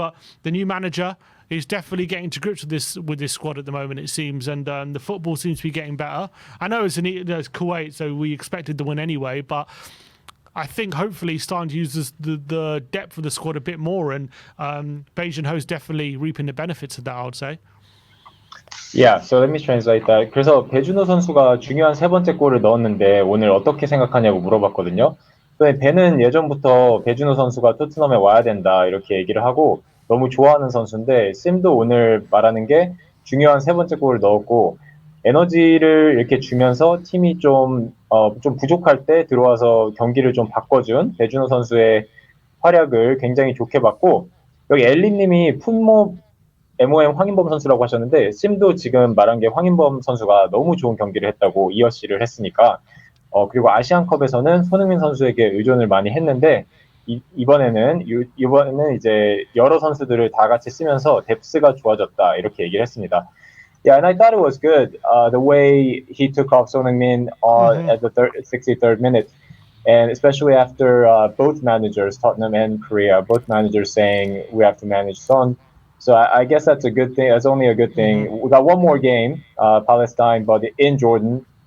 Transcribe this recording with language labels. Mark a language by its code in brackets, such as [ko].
[en] But the new manager is definitely getting to grips with this squad at the moment, it seems. And the football seems to be getting better. I know it's Kuwait, so we expected to win anyway. But I think hopefully starting to use the depth of the squad a bit more. And Bae Jun-ho is definitely reaping the benefits of that, I would say. Yeah, so let me translate that. [ko] 그래서 배준호 선수가 중요한 세 번째 골을 넣었는데 오늘 어떻게 생각하냐고 물어봤거든요. 배는 예전부터 배준호 선수가 토트넘에 와야 된다 이렇게 얘기를 하고 너무 좋아하는 선수인데 심도 오늘 말하는 게 중요한 세 번째 골을 넣었고 에너지를 이렇게 주면서 팀이 좀 부족할 때 들어와서 경기를 좀 바꿔준 배준호 선수의 활약을 굉장히 좋게 봤고 여기 엘리님이 품모 MOM 황인범 선수라고 하셨는데 심도 지금 말한 게 황인범 선수가 너무 좋은 경기를 했다고 이어시를 했으니까 그리고 아시안컵에서는 손흥민 선수에게 의존을 많이 했는데 이번에는 이제 여러 선수들을 다 같이 쓰면서 뎁스가 좋아졌다 이렇게 얘기를 했습니다. [en] Yeah, and I thought it was good the way he took off Son Heung-min at the 63rd minute. And especially after both managers, Tottenham and Korea, both managers saying we have to manage Son. So I guess that's a good thing. That's only a good thing. We got one more game, Palestine, but in Jordan.